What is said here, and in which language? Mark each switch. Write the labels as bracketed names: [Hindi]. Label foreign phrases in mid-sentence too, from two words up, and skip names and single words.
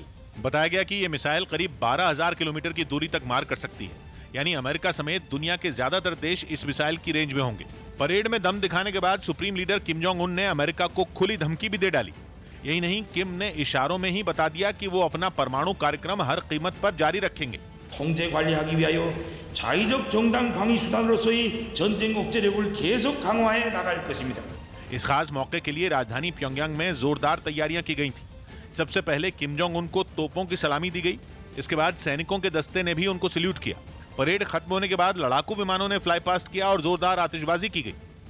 [Hindi] बताया गया कि यह मिसाइल करीब 12,000 किलोमीटर की दूरी तक मार कर सकती है, यानी अमेरिका समेत दुनिया के ज्यादातर देश इस मिसाइल की रेंज में होंगे। परेड में दम दिखाने के बाद [English] supreme leader [Hindi] किम जोंग उन ने अमेरिका को खुली धमकी भी दे डाली। यही नहीं, किम ने इशारों में ही बता दिया कि वो अपना परमाणु कार्यक्रम हर कीमत पर जारी रखेंगे। [Korean] 통제 관리하기 위하여 자의적 정당 방위 수단으로서의 전쟁 억제력을 계속 강화해 나갈 것입니다। [Hindi] इस खास मौके के लिए राजधानी प्योंगयांग में जोरदार तैयारियां की गई थी। सबसे पहले किम जोंग उन को तोपों की सलामी दी गई। इसके बाद सैनिकों के दस्ते ने भी उनको सैल्यूट किया। परेड खत्म होने के बाद लड़ाकू विमानों ने [English] fly past [Hindi] किया और जोरदार आतिशबाजी की गई।